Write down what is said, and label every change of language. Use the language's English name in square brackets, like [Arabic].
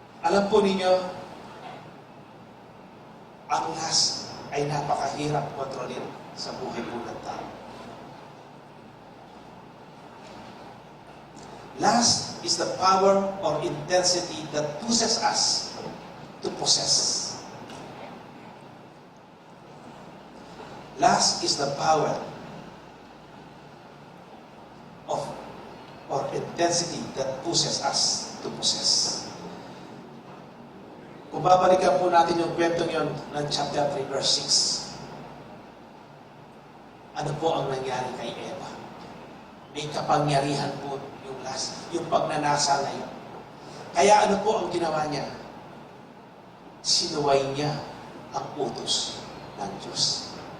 [Filipino] Alam po ninyo, ang lust ay napakahirap kontrolin sa buhay po ng tao. [English] Lust is the power or intensity that pushes us to possess. Lust is the power of or intensity that pushes us to possess. [Filipino] Kung babalikan po natin yung kwentong yun ng chapter 3 verse 6, ano po ang nangyari kay Eva? May kapangyarihan po yung lust, yung pagnanasa na yun. Kaya ano po ang ginawa niya? Sinuway niya ang utos ng Diyos.